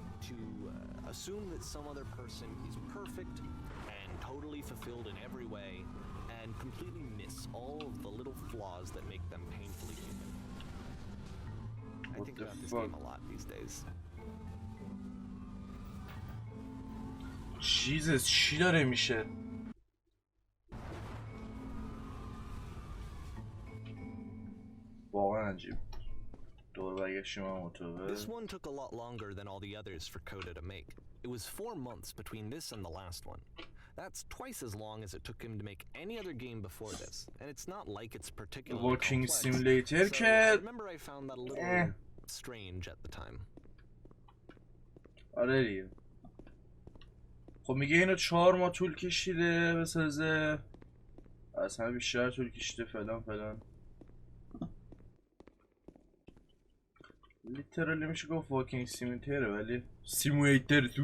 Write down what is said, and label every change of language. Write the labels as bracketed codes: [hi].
[en] To assume that some other person is perfect and totally fulfilled in every way, and completely miss all of the little flaws that make them painfully human. I think about this game a lot these days. [fa] Jesus, چی داره میشه؟ واقعا عجیب. دور برگشتیم هم اتوبه. [en] This one took a lot longer than all the others for Coda to make. It was 4 months between this and the last one. That's twice as long as it took him to make any other game before this, and it's not like it's particularly Walking complex. simulator So [fa] که [en] I remember I found that a little strange at the time. [fa] آره دیگه. خب میگه اینو 4 ماه طول کشیده بسازه، از همه بیشتر طول کشیده فلان. لیترالی میشه گفت واکینگ سیمولیتره، ولی سیمولیتر